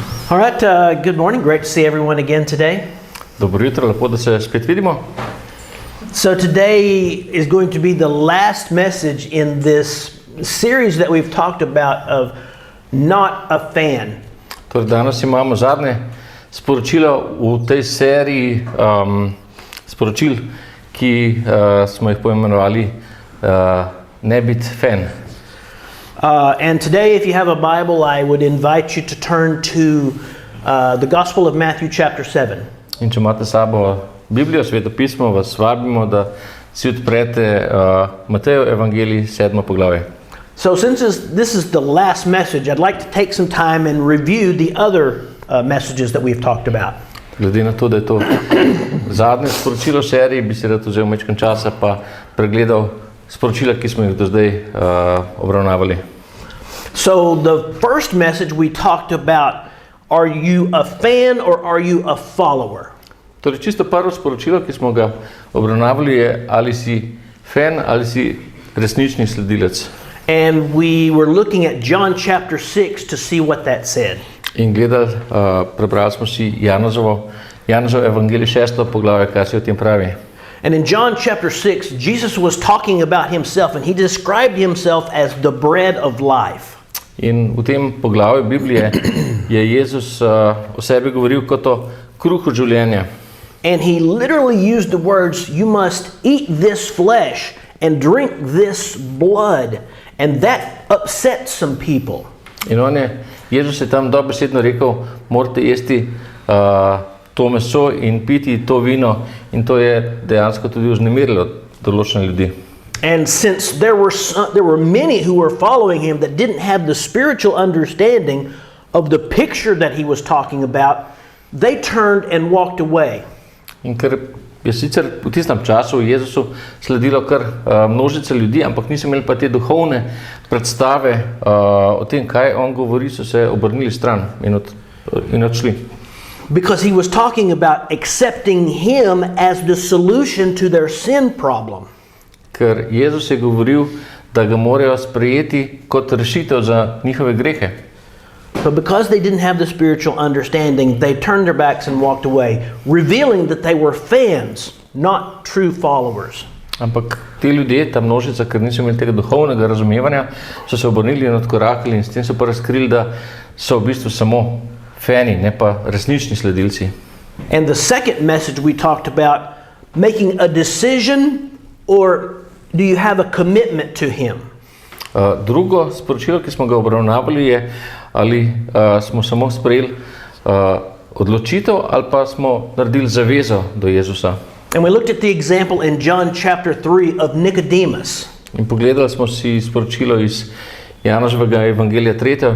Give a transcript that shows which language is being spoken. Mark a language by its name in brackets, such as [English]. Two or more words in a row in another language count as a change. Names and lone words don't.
[English] All right, good morning. Great to see everyone again today. [Slovenian] Dobro jutro, lepo da se spet vidimo. [English] So today is going to be the last message in this series that we've talked about of not a fan. [Slovenian] Torej danes imamo zadnje sporočilo v tej seriji sporočil, ki smo jih poimenovali ne biti fan. [English] And today, if you have a Bible, I would invite you to turn to the Gospel of Matthew chapter 7. [Slovenian] In če imate s sabo Biblijo, Sveto pismo, vas vabimo, da si odprete Matejo evangelij 7. poglavje. [English] So since this is the last message, I'd like to take some time and review the other messages that we've talked about. [Slovenian] Glede na to, da je to zadnje sporočilo seriji, bi si rad vzel majčkeno časa pa pregledal sporočila, ki smo jih do zdaj obravnavali. [English] So the first message we talked about, are you a fan or are you a follower? [Slovenian] Torej, čisto prvo sporočilo, ki smo ga obravnavali, je ali si fan ali si resnični sledilec. [English] And we were looking at John chapter 6 to see what that said. [Slovenian] In gledali, prebrali smo si Janezov evangelij 6. poglavje, kaj se o tem pravi. [English] And in John chapter 6, Jesus was talking about himself and he described himself as the bread of life. [Slovenian] In v tem poglavju Biblije je Jezus o sebi govoril kot o kruhu življenja. [English] And he literally used the words, you must eat this flesh and drink this blood. And that upset some people. [Slovenian] In Jezus je tam dobesedno rekel, morate jesti to meso in piti to vino, in to je dejansko tudi vznemirilo določene ljudi. [English] And since there were many who were following him that didn't have the spiritual understanding of the picture that he was talking about, they turned and walked away. [Slovenian] In ker je sicer v tistem času Jezusu sledilo kar množice ljudi, ampak niso imeli pa te duhovne predstave o tem, kaj on govori, so se obrnili stran in odšli. [English] Because he was talking about accepting him as the solution to their sin problem. [Slovenian] Ker Jezus je govoril, da ga morajo sprejeti kot rešitev za njihove grehe. [English] But because they didn't have the spiritual understanding, they turned their backs and walked away, revealing that they were fans, not true followers. [Slovenian] Ampak ti ljudje, ta množica, ker niso imeli tega duhovnega razumevanja, so se obrnili in odkorakali in s tem so pa razkrili, da so v bistvu samo fani, ne pa resnični sledilci. [English] And the second message we talked about, making a decision or do you have a commitment to him? [Slovenian] Drugo sporočilo, ki smo ga obravnavali, je, ali smo samo sprejeli odločitev ali pa smo naredili zavezo do Jezusa. [English] And we looked at the example in John chapter 3 of Nicodemus. [Slovenian] In pogledali smo si sporočilo iz Janezovega evangelija 3.